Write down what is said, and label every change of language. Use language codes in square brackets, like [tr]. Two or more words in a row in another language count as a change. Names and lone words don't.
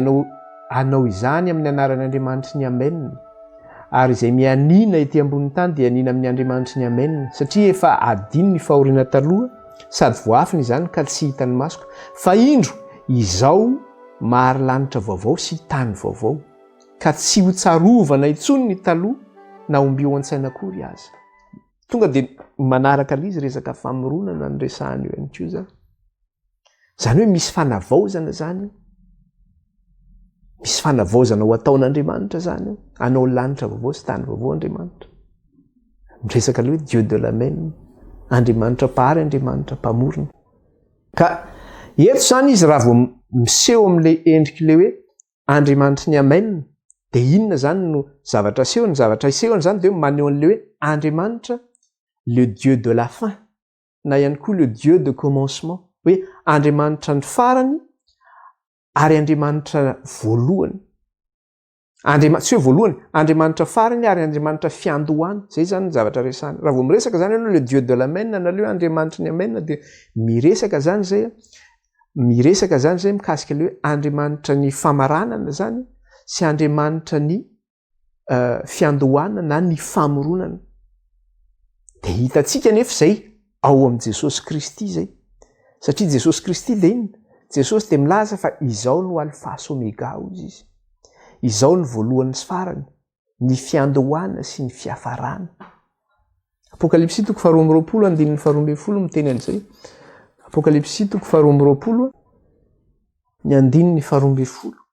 [mg] anao izany amin'ny anaran'andriamanitry ny amen ary izay mianina ety ambony tany de anina amin'ny andriamanitry ny amen satria efa adiny ny fahoriana taloha sady voafiny izany ka tsy hitany masoko fa indro izao mary lanitra vaovao sy tany vaovao ka tsy ho tsarovana intsony ny taloha na ombio an-tsaina akory aza tonga de manaraka l'izy resaka famoronana ny resahany io ihany koa zany hoe misy fanavaozana zany misy fanavaozana ho ataon'andriamanitra zany anao lanitra vaovao sy tany vaovao andriamanitra miresaka le hoe [fr] Dieu de l'amen [mg] andriamanitra pahary andriamanitra mpamorona ka eto zany izy raha vao miseho amin'le endrik'le hoe andriamanitry ny amen de inona zany no zavatra sehony zavatra isehony zany de maneho an'le hoe andriamanitra le [fr] Dieu de la fin [mg] na ihany koa le [fr] Dieu de commencement [mg] hoe andriamanitra ny farany ary andriamanitra voalohany tsy hoe voalohany andriamanitra farany ary andriamanitra fiandohany zay zany ny zavatra resahany raha vao miresaka zany ianao le [fr] Dieu de l'amen [mg] na le hoe andriamanitra ny amen de miresaka zany zay mikasika le hoe andriamanitra ny famaranana zany sy andriamanitra ny fiandohana na ny famoronana de hitatsika nefa zay ao am' Jesosy Kristy zay satria Jesosy Kristy de inona Jesosy de milaza fa izao no alpha sy omega izy izao ny voalohany sy farany ny fiandohana sy ny fiafarana Apokalypsy 2:12 miteny an'izay Apokalypsy 2:12 ny 12